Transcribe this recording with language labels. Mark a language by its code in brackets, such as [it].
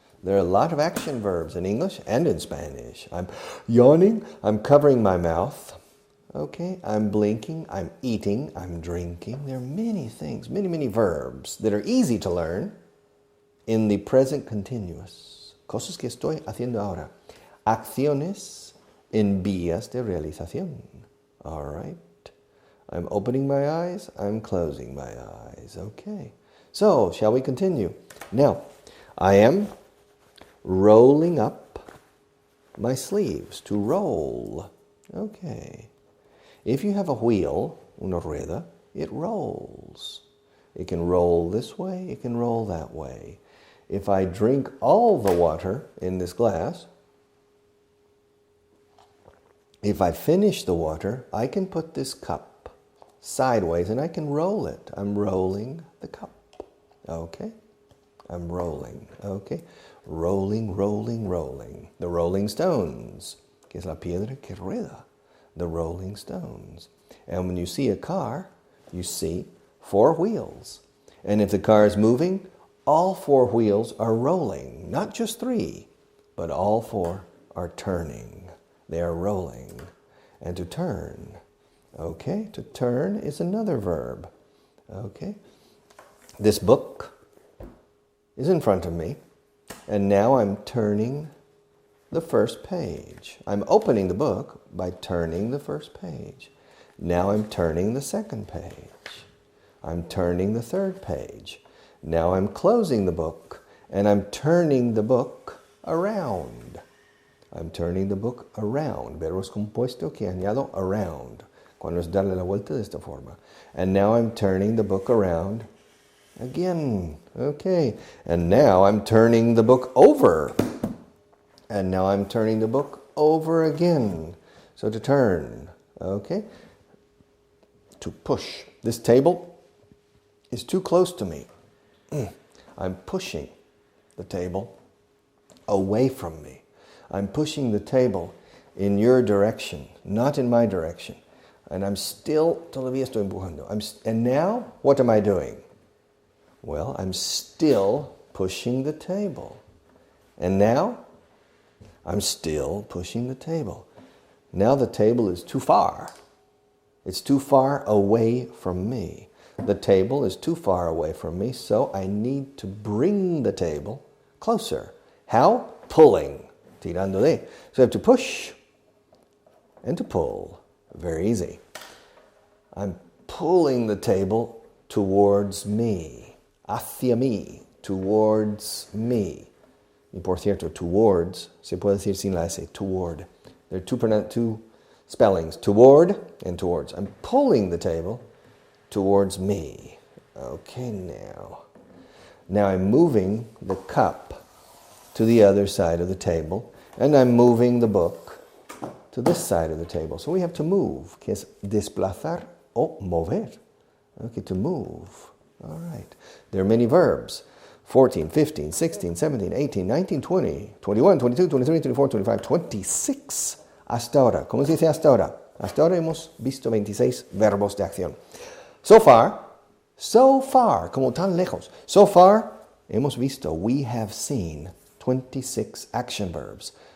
[en] There are a lot of action verbs in English and in Spanish. I'm yawning, I'm covering my mouth. Okay, I'm blinking, I'm eating, I'm drinking. There are many things, many verbs that are easy to learn in the present continuous. [es] Cosas que estoy haciendo ahora. Acciones en vías de realización. [en] All right. I'm opening my eyes, I'm closing my eyes. Okay. So, shall we continue? Now, I am rolling up my sleeves. To roll. Okay. If you have a wheel, una rueda, it rolls. It can roll this way, it can roll that way. If I drink all the water in this glass, if I finish the water, I can put this cup sideways and I can roll it. I'm rolling the cup. Okay? I'm rolling. Okay? Rolling, rolling, rolling. [es] The Rolling Stones, que es la piedra que rueda. [en] The Rolling Stones. And when you see a car, you see 4 wheels. And if the car is moving, all 4 wheels are rolling. Not just 3, but all 4 are turning. They are rolling. And to turn. Okay, to turn is another verb. Okay. This book is in front of me. And now I'm turning the first page. I'm opening the book by turning the first page. Now I'm turning the second page. I'm turning the third page. Now I'm closing the book and I'm turning the book around. I'm turning the book around. [es] Verbos compuesto que añado around. Cuando es darle la vuelta de esta forma. [en] And now I'm turning the book around again. Okay. And now I'm turning the book over. And now I'm turning the book over again. So to turn, okay? To push. This table is too close to me. I'm pushing the table away from me. I'm pushing the table in your direction, not in my direction. And I'm still, todavía estoy empujando. And now, what am I doing? Well, I'm still pushing the table. And now, I'm still pushing the table. Now the table is too far. It's too far away from me. The table is too far away from me, so I need to bring the table closer. How? Pulling. Tirando de. So I have to push and to pull. Very easy. I'm pulling the table towards me. [es] Hacia mí. Towards me. Y por cierto, towards, se puede decir sin la S, toward. [en] There are two spellings, toward and towards. I'm pulling the table towards me. Okay, now. Now I'm moving the cup to the other side of the table, and I'm moving the book to this side of the table. So we have to move, que es desplazar o mover. Okay, to move. All right. There are many verbs. 14, 15, 16, 17, 18, 19, 20, 21, 22, 23, 24, 25, 26. Hasta ahora. [es] ¿Cómo se dice hasta ahora? Hasta ahora hemos visto 26 verbos de acción. So far, como tan lejos. [en] So far, hemos visto, we have seen 26 action verbs.